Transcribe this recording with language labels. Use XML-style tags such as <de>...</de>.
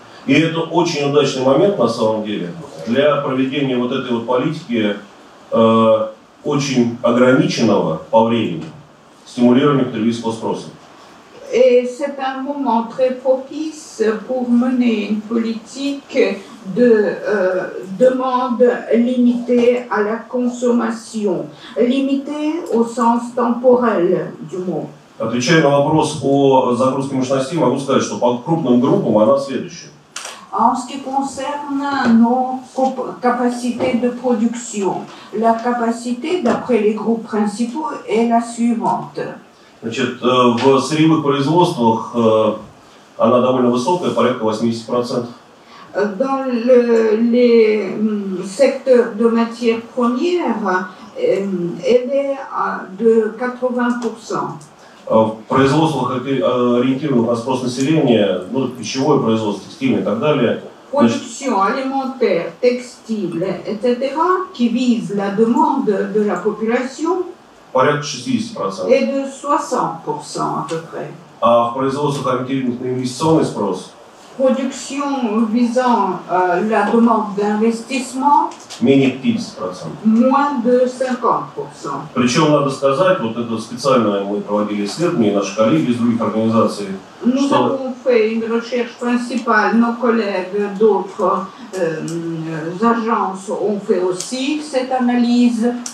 <ru>И это очень удачный момент, на самом деле, для проведения вот этой вот политики очень ограниченного по времени стимулирования потребительского спроса.</ru> <fr>Et c'est un moment très propice pour mener une politique de demande limitée à la consommation, limitée au sens temporel du mot.</fr> <ru>Отвечая на вопрос о загрузке мощностей, могу сказать, что по крупным группам она следующая.</ru> <fr>En ce qui concerne nos capacités de production, la capacité, d'après les groupes principaux, est la suivante.</fr> <ru>Значит, в сырьевых производствах она довольно высокая, порядка 80%.</ru> <fr>Dans les secteurs de matières premières, elle est de 80%.</fr> <ru>В производствах, ориентированных на спрос населения, ну, пищевое производство, текстильное и так далее.</ru> <fr>Production alimentaire, textile, etc., qui vise la demande de la population,</fr> <ru>порядка 60%.</ru> <fr>est de 60% à peu près.</fr> <ru>А в производствах, ориентированных на инвестиционный спрос,</ru> <fr>Production visant la demande d'investissement,</fr> <ru>менее 50%.</ru> <fr>moins de 50%.</fr> <ru>Причем, надо сказать, вот это специально мы проводили исследования, наши коллеги из других организаций,</ru> <fr>Nous</fr> <ru>что</ru> <fr>avons fait une recherche principale, nos collègues d'autres agences ont fait aussi cette analyse.</fr>